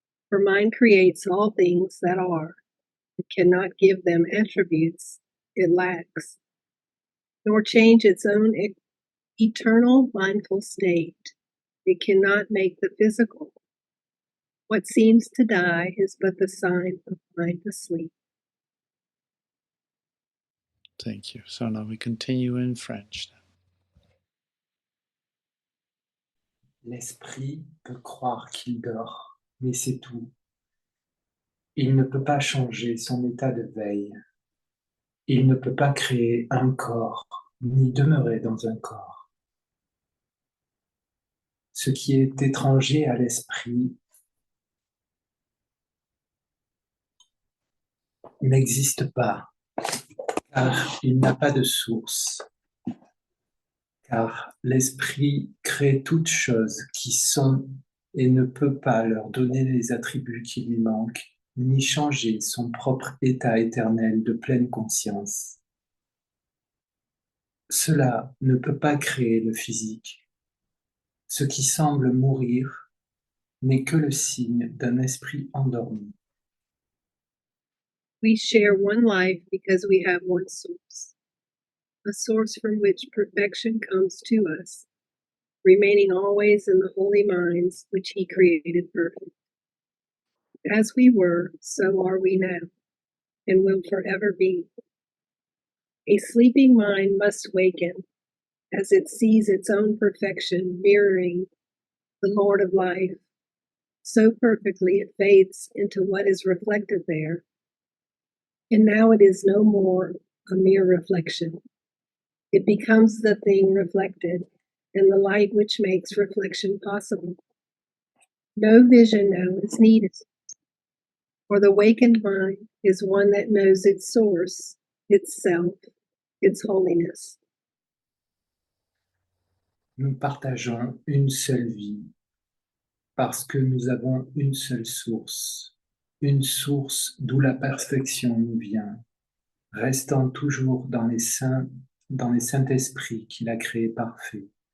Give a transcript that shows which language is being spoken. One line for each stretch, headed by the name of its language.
English: For mind creates all things that are. It cannot give them attributes it lacks, nor change its own eternal mindful state. It cannot make the physical. What seems to die is but the sign of mind asleep. Thank you. So now we continue in French.
French: L'esprit peut croire qu'il dort, mais c'est tout. Il ne peut pas changer son état de veille. Il ne peut pas créer un corps, ni demeurer dans un corps. Ce qui est étranger à l'esprit n'existe pas, car il n'a pas de source. Car l'esprit crée toutes choses qui sont et ne peut pas leur donner les attributs qui lui manquent, ni changer son propre état éternel de pleine conscience. Cela ne peut pas créer le physique. Ce qui semble mourir n'est que le signe d'un esprit endormi.
English: We share one life because we have one source, a source from which perfection comes to us, remaining always in the holy minds which He created perfect. As we were, so are we now, and will forever be. A sleeping mind must waken, as it sees its own perfection mirroring the Lord of life. So perfectly it fades into what is reflected there. And now it is no more a mere reflection. It becomes the thing reflected, and the light which makes reflection possible. No vision now is needed, for the awakened mind is one that knows its source, itself, its holiness.
French: Nous partageons une seule vie parce que nous avons une seule source, une source d'où la perfection nous vient, restant toujours dans les Saint-Esprits qu'il a créés parfaits.